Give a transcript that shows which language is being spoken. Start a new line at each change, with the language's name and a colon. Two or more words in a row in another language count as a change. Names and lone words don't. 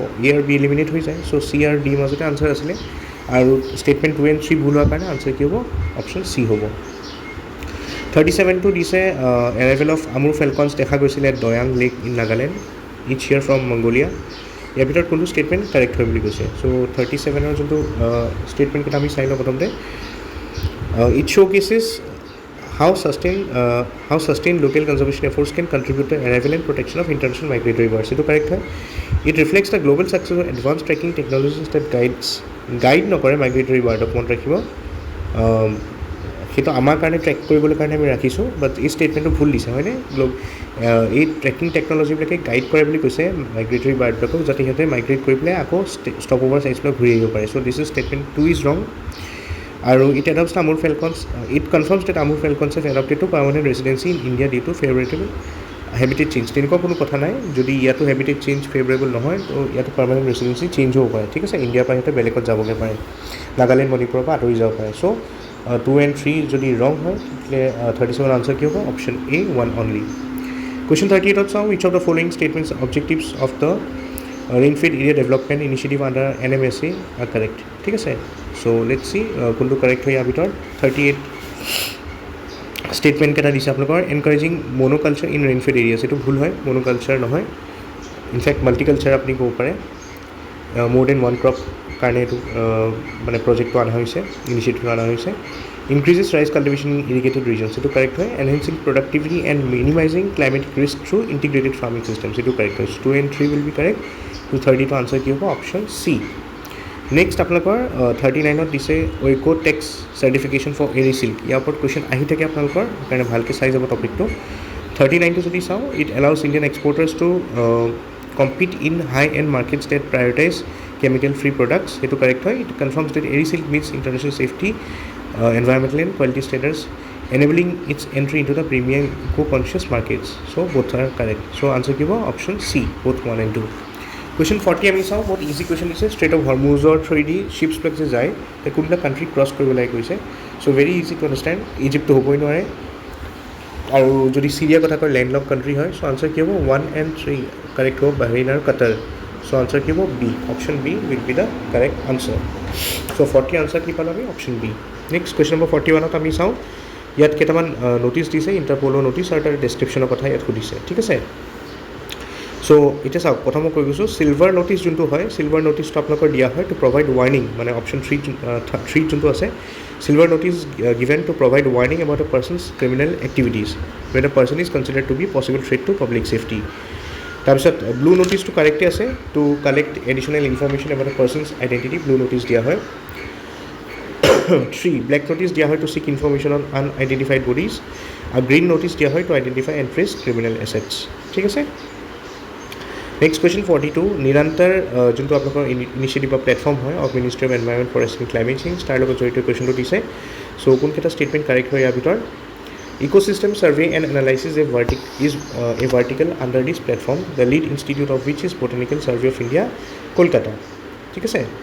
Assamese: এ আৰু বি এলিমিনেট হৈ যায় চ' চি আৰু ডিৰ মাজতে আনচাৰ আছিলে আৰু
English: statement 2 and 3
Assamese: ভুল হোৱাৰ কাৰণে আনচাৰ কি হ'ব অপশ্যন চি হ'ব 37টো দিছে
English: arrival of Amur falcons
Assamese: দেখা গৈছিলে
English: Doyang Lake in Nagaland each year from Mongolia
Assamese: ইয়াৰ ভিতৰত কোনটো ষ্টেটমেণ্ট কাৰেক্ট হয় বুলি কৈছে চ' 37ৰ যোনটো ষ্টেটমেণ্টকেইটা আমি চাই লওঁ প্ৰথমতে
English: it showcases how sustained local conservation efforts can contribute to arrival and protection of international migratory birds.
Assamese: Itu correct hai.
English: It reflects the global success of advanced tracking technologies that guide
Assamese: নকৰে
English: migratory birdক
Assamese: মনত ৰাখিব সেইটো আমাৰ কাৰণে ট্ৰেক কৰিবলৈ কাৰণে আমি ৰাখিছোঁ বাট এই ষ্টেটমেণ্টটো ভুল দিছে হয়নে এই
English: tracking technologiesবিলাকে
Assamese: গাইড কৰে বুলি কৈছে
English: migratory birdবিলাকক
Assamese: যাতে সিহঁতে মাইগ্ৰেট কৰি পেলাই আকৌ
English: stop over sitesবিলাক
Assamese: ঘূৰি আহিব পাৰে
English: so this is statement 2 is wrong আৰু it adapts Amur falcons it confirms that Amur falcons have adapted to permanent residency in India due to favourable habitat change
Assamese: তেনেকুৱা কোনো কথা নাই যদি ইয়াতো
English: habitat change favourable
Assamese: নহয় তো ইয়াতো
English: permanent residency change
Assamese: হ'ব পাৰে ঠিক আছে ইণ্ডিয়াৰ পৰা সিহঁতে বেলেগত যাবগৈ পাৰে নাগালেণ্ড মণিপুৰৰ পৰা আঁতৰি যাব পাৰে চ' 2 and 3 যদি ৰং হয় তেতিয়াহ'লে 37 আনচাৰ কি হ'ব
English: option A 1 only
Assamese: কুৱেশ্যন 38ত চাওঁ
English: which of the following statements objectives of the Rainfed Area Development Initiative under NMSA are correct
Assamese: ঠিক আছে
English: so let's see
Assamese: কোনটো কাৰেক্ট হয় ইয়াৰ ভিতৰত 38 ষ্টেটমেণ্টকেইটা দিছে আপোনালোকৰ
English: encouraging monoculture in rainfed areas
Assamese: এইটো ভুল হয় মনোকালচাৰ নহয়
English: in fact multiculture
Assamese: আপুনি ক'ব পাৰে
English: more than one crop
Assamese: কাৰণে এইটো মানে প্ৰজেক্টটো অনা হৈছে ইনিচিয়েটিভটো অনা হৈছে
English: increases rice cultivation in irrigated regions
Assamese: এইটো কাৰেক্ট হয়
English: enhancing productivity and minimizing climatic risk through integrated farming systems
Assamese: এইটো কাৰেক্ট হয়
English: 2 and 3 will be correct
Assamese: 230টো আনচাৰ কি হ'ব অপশ্যন চি নেক্সট আপোনালোকৰ 39ত দিছে
English: Oeko-Tex certification for Eri silk
Assamese: ইয়াৰ ওপৰত কুৱেশ্যন আহি থাকে আপোনালোকৰ সেইকাৰণে ভালকৈ চাই যাব টপিকটো 39টো যদি চাওঁ
English: it allows Indian exporters to compete in high-end markets that prioritize chemical-free products. It is correct. It confirms that Eri Silk meets international safety, environmental and quality standards, enabling its entry into the premium eco-conscious markets. So both are correct. So answer give option C, both 1 and 2.
Assamese: Question 40 আমি চাওঁ বহুত ইজি কুৱেশ্যন দিছে ষ্ট্ৰেট অফ হৰমুজৰ থ্ৰুদি শ্বিপছবিলাক যে যায় তে কোনটা কাণ্ট্ৰি ক্ৰছ কৰিব লাগে কৈছে
English: so very easy to understand
Assamese: ইজিপ্তটো হ'বই নোৱাৰে আৰু যদি চিৰিয়া কথা কয়
English: landlock country
Assamese: হয় চ' আনচাৰ কি হ'ব 1 and 3 কাৰেক্ট হ'ব বাহৰেইন আৰু কাটাৰ চ' আনচাৰ কি হ'ব বি
English: option B will be the correct answer
Assamese: চ' 40 আনচাৰ কি পালোঁ আমি অপশ্যন বি
English: next question number 41ত
Assamese: আমি চাওঁ ইয়াত কেইটামান ন'টিছ দিছে ইণ্টাৰপ'লৰ ন'টিছ আৰু তাৰ ডেছক্ৰিপশ্যনৰ কথা ইয়াত সুধিছে ঠিক আছে চ' এতিয়া চাওক প্ৰথম মই কৈ গৈছোঁ
English: silver notice
Assamese: যোনটো হয়
English: silver noticeটো
Assamese: আপোনালোকৰ দিয়া হয়
English: to provide warning
Assamese: মানে অপশ্যন 3 যোনটো আছে
English: silver notice given to provide warning about a person's criminal activities when a person is considered to be possible threat to public safety
Assamese: তাৰপিছত
English: blue noticeটো
Assamese: কাৰেক্টে আছে
English: to collect additional information about a person's identity blue notice
Assamese: দিয়া হয়
English: 3 black notice
Assamese: দিয়া হয়
English: to seek information on unidentified bodies আৰু green notice
Assamese: দিয়া হয়
English: to identify and trace criminal assets
Assamese: ঠিক আছে
English: next question 42
Assamese: নিৰন্তৰ যোনটো আপোনালোকৰ
English: initiative বা platform হয় of Ministry of Environment Forest and Climate Change
Assamese: তাৰ লগত জড়িত কুৱেশ্যনটো দিছে চ' কোনকেইটা ষ্টেটমেণ্ট কাৰেক্ট হয় ইয়াৰ ভিতৰত
English: ecosystem survey and analysis is a vertical under this platform the lead institute of which is Botanical Survey of India Kolkata
Assamese: ঠিক আছে